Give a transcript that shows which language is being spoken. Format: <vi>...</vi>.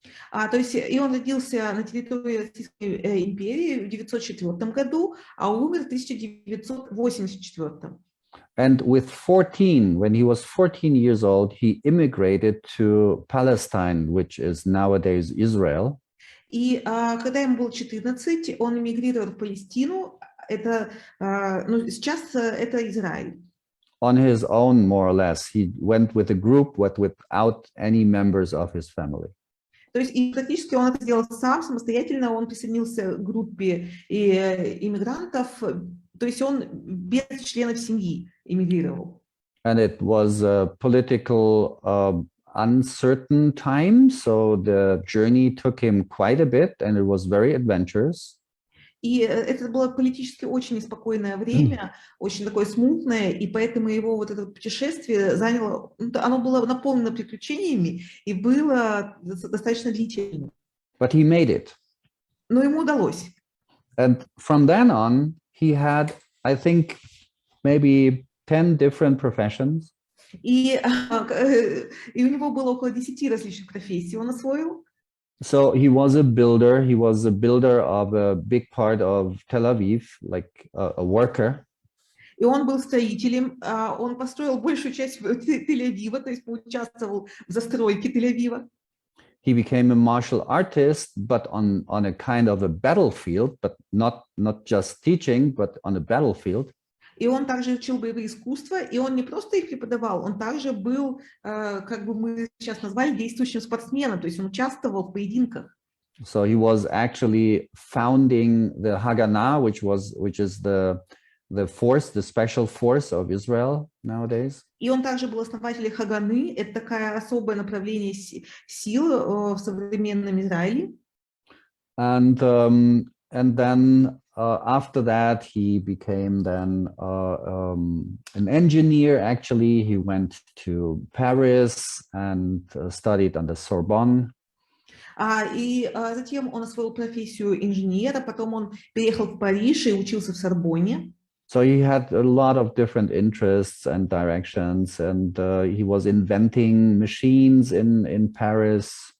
<ru>То есть и он родился на территории Российской империи в 1904 году, а умер в 1984.</ru> <en>And with 14, when he was 14 years old, he immigrated to Palestine, which is nowadays Israel.</en> <ru>И когда ему было 14, он эмигрировал в Палестину. Это, ну, сейчас это Израиль.</ru> <en>On his own, more or less, he went with a group, but without any members of his family.</en> <ru>То есть и практически он это сделал сам, самостоятельно. Он присоединился к группе иммигрантов. То есть он без членов семьи эмигрировал.</ru> <en>And it was a political uncertain time, so the journey took him quite a bit, and it was very adventurous.</en> <ru>И это было политически очень неспокойное время, очень такое смутное, и поэтому его вот это путешествие заняло, оно было наполнено приключениями и было достаточно длительным.</ru> <en>But he made it.</en> <ru>Но ему удалось.</ru> <en>And from then on, he had, I think, maybe 10 different professions.</en> <ru>И у него было около 10 различных профессий он освоил.</ru> <en>So he was a builder. He was a builder of a big part of Tel Aviv, like a worker.</en> <ru>И он был строителем. Он построил большую часть Тель-Авива, то есть участвовал в застройке Тель-Авива.</ru> <en>He became a martial artist, but on a kind of a battlefield, but not just teaching, but on a battlefield.</en> <ru>И он также учил боевые искусства, и он не просто их преподавал, он также был, как бы мы сейчас назвали, действующим спортсменом, то есть он участвовал в поединках.</ru> <en>So he was actually founding the Haganah, which is the force, the special force of Israel nowadays.</en> <ru>И он также был основателем Хаганы, это такое особое направление сил в современном Израиле.</ru> <en>And then after that, he became then an engineer. Actually, he went to Paris and studied under Sorbonne.</en> <ru>И затем он освоил профессию инженера, потом он переехал в Париж и учился в Сорбонне.</ru> <en>So he had a lot of different interests and directions, and he was inventing machines in Paris.</en>